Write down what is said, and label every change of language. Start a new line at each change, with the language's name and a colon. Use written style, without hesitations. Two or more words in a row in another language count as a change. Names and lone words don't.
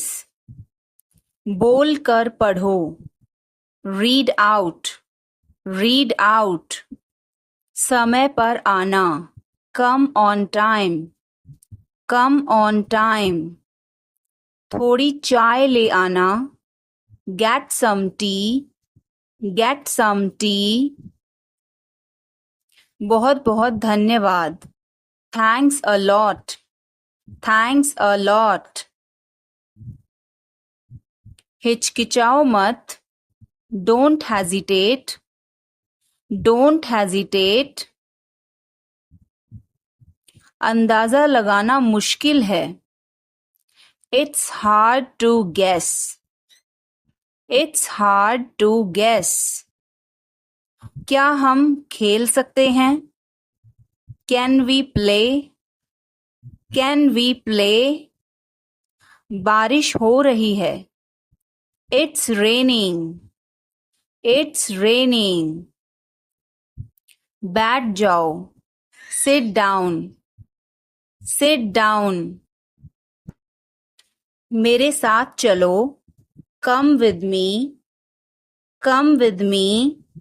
Hindi: बोल कर पढ़ो।
English: Read out. Read out.
Hindi: समय पर आना।
English: Come on time. Come on time.
Hindi: थोड़ी चाय ले आना।
English: Get some tea. Get some tea.
Hindi: बहुत बहुत धन्यवाद।
English: Thanks a lot. Thanks a lot.
Hindi: हिचकिचाओ मत।
English: Don't hesitate. Don't hesitate.
Hindi: अंदाजा लगाना मुश्किल है।
English: It's hard to guess. It's hard to guess.
Hindi: क्या हम खेल सकते हैं?
English: Can we play? Can we play?
Hindi: बारिश हो रही है।
English: It's raining. It's raining.
Hindi: बैठ जाओ।
English: Sit down. Sit down.
Hindi: मेरे साथ चलो।
English: Come with me. Come with me.